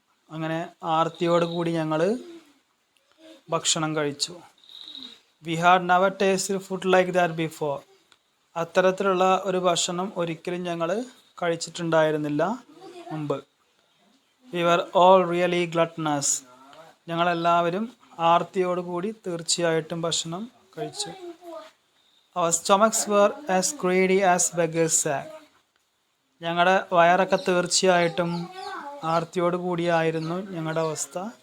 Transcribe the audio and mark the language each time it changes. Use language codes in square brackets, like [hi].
[ml] അങ്ങനെ ആർത്തിയോടുകൂടി ഞങ്ങൾ ഭക്ഷണം കഴിച്ചു. [en] We had never tasted food like that before. [ml] അത്തരത്തിലുള്ള ഒരു ഭക്ഷണം ഒരിക്കലും ഞങ്ങൾ കഴിച്ചിട്ടുണ്ടായിരുന്നില്ല മുമ്പ്. [en] We were all really gluttonous. [ml] ഞങ്ങളെല്ലാവരും ആർത്തിയോടുകൂടി തീർച്ചയായിട്ടും ഭക്ഷണം കഴിച്ചു. [en] Our stomachs were as greedy as beggars' sack. [ml] ഞങ്ങളുടെ വയറൊക്കെ തീർച്ചയായിട്ടും ആർത്തിയോടുകൂടിയായിരുന്നു ഞങ്ങളുടെ അവസ്ഥ.